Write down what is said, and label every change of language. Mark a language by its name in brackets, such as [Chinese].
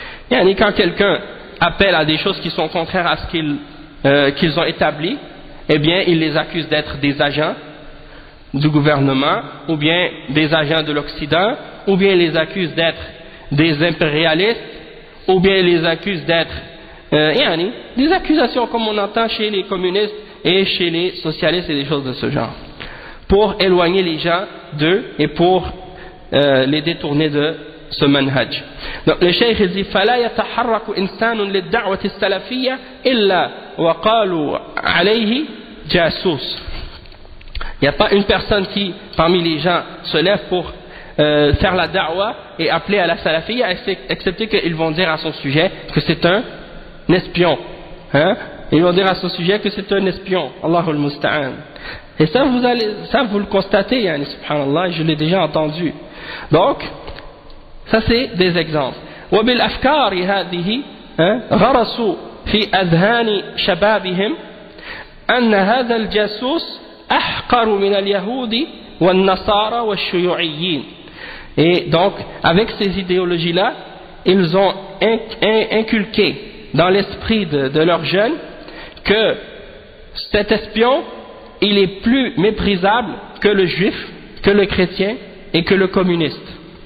[French] Et quand quelqu'un appelle à des choses qui sont contraires à ce qu'ils ont établi, eh bien, il les accuse d'être des agents du gouvernement, ou bien des agents de l'Occident, ou bien les accuse d'être des impérialistes, ou bien les accuse d'être des accusations comme on entend chez les communistes et chez les socialistes et des choses de ce genre, pour éloigner les gens d'eux et pour les détourner de ce manhaj. Donc le cheikh dit [Arabic] فلا يتحرك إنسان للدعوة السلفية إلا وقالوا عليه جاسوس. [French] Il n'y a pas une personne qui, parmi les gens, se lève pour faire la da'wa et appeler à la salafiyya, excepté qu'ils vont dire à son sujet que c'est un espion. Hein? Ils vont dire à son sujet que c'est un espion. Allahul Musta'an. Et ça, vous le constatez, subhanallah, je l'ai déjà entendu. Donc, Ça c'est des exemples. [Arabic] وبالأفكار هذه غرسوا في أذهان شبابهم أن هذا الجاسوس أحقر من اليهود والنصارى والشيوعيين. [French] Et donc, avec ces idéologies-là, ils ont inculqué dans l'esprit de leurs jeunes que cet espion, il est plus méprisable que le juif, que le chrétien et que le communiste.